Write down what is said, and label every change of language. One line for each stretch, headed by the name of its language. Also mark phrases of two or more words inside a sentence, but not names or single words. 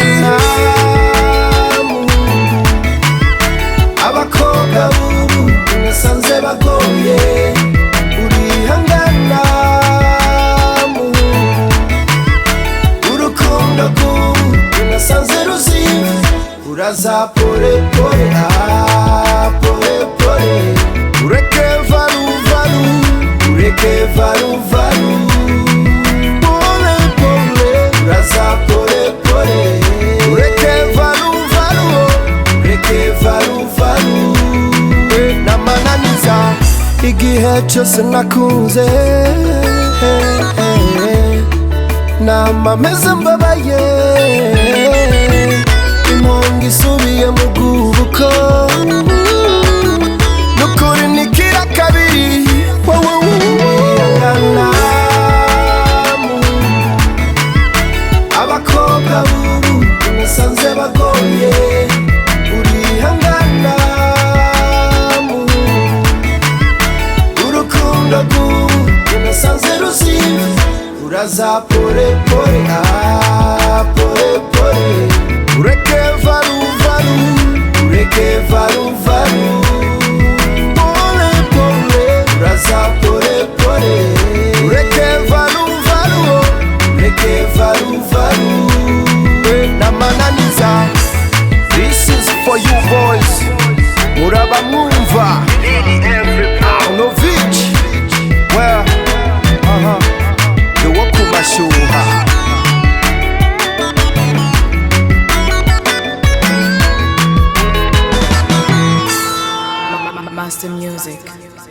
Rundi: abakobwa bubu nasanze bagoye urihangana muhungu urukundo rw'ubu nasanze ruzibe uraza pole
Swahili: pole pole pole
Rundi: ureke varu varu ureke varu varu
Swahili: pole pole
Rundi: uraza
Swahili: pole pole
Rundi: ureke varu varu ureke varu varu namananiza igihe cyose nakunze nama meze mbabaye impunga isubiye mu bwubuko nukuri nikira kabiri wowe urihangana abakobwa bubu nasanze bagoye urihangana urukundo rw'ubu nasanze ruzibe uraza
Swahili: pole pole pole pole
Rundi: ureke varu varu ureke varu varu
Swahili: pole pole
Rundi: uraza pole pole ureke varu varu ureke varu varu namananiza.
English: This is for you boys
Rundi: muraba mwumva Novich well yo kumashuha Master Music.